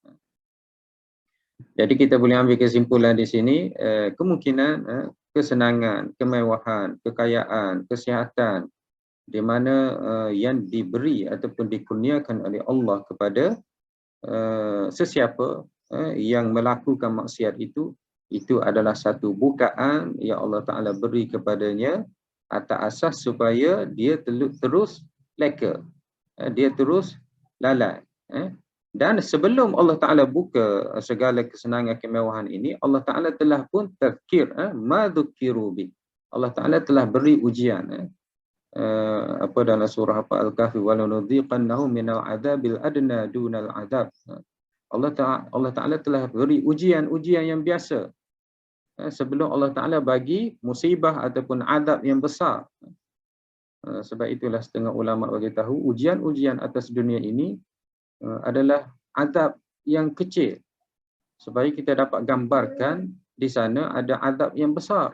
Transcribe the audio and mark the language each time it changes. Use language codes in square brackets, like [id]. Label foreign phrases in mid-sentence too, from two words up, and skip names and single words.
[ms] Jadi kita boleh ambil kesimpulan di sini, kemungkinan kesenangan, kemewahan, kekayaan, kesihatan di mana yang diberi ataupun dikurniakan oleh Allah kepada sesiapa yang melakukan maksiat itu adalah satu bukaan yang Allah Ta'ala beri kepadanya atas asas supaya dia terus leka, dia terus lalai. Dan sebelum Allah Ta'ala buka segala kesenangan kemewahan ini, Allah Ta'ala telah pun tazkir, [ar] ما ذكروا به. [ms] Allah Ta'ala telah beri ujian. Dalam surah [ar] Al-Kahfi, ولنذيقنهم من العذاب الأدنى دون العذاب. [ms] Allah Ta'ala telah beri ujian-ujian yang biasa sebelum Allah Ta'ala bagi musibah ataupun azab yang besar. Sebab itulah setengah ulama bagi tahu ujian-ujian atas dunia ini adalah azab yang kecil, supaya kita dapat gambarkan di sana ada azab yang besar.